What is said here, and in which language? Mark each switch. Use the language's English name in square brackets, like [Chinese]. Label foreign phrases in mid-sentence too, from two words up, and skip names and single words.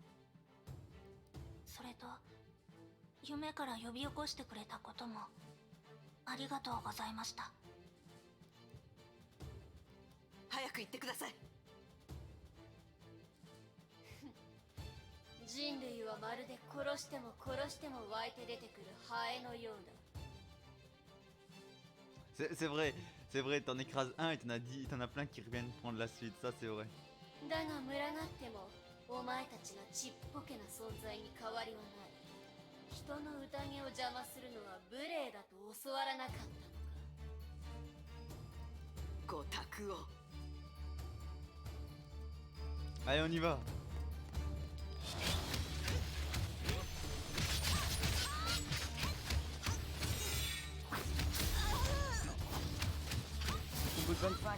[Japanese] それと夢から呼び起こしてくれたこともありがとうございました。早く言ってください。人類はまるで殺しても殺しても湧いて出てくるハエのようだ。 [French] C'est vrai, t'en écrases un et t'en as plein qui reviennent prendre la suite, ça c'est vrai. [Japanese] だが群がってもお前たちがちっぽけな存在に変わりはない。人の宴を邪魔するのは無礼だと教わらなかったのか。ご託を。 [French] Allez, on y va. Combo de 25.